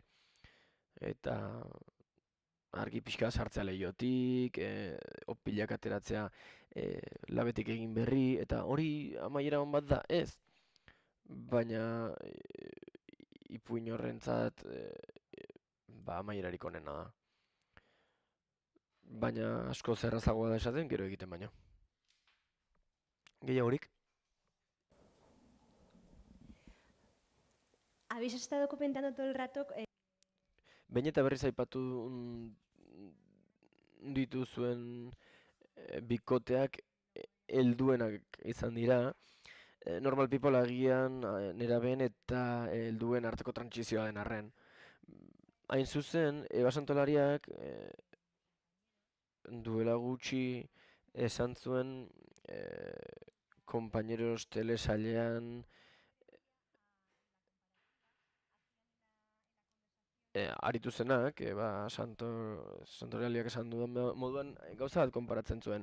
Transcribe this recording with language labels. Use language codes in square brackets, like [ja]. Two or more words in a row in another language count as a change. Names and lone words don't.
[eu] Eta argi pixka sartzea leihotik, opilak ateratzea labetik egin berri, eta hori amaiera on bat da, ez? Baina ipuin horrentzat amaierarik onena da. Baina asko zerrazagoa da esaten, gero egiten baino. Gehiagorik? [es] Habéis estado comentando todo el rato. [eu] Behin eta berriz aipatu dituzuen bikoteak helduenak izan dira. Normal people agian nerabeen eta helduen arteko trantsizioa den arren. Hain zuzen, Eba Santolariak duela gutxi esan zuen Compañeros telesailean aritu zenak, Santoraliak esan duen moduan gauza bat konparatzen zuen.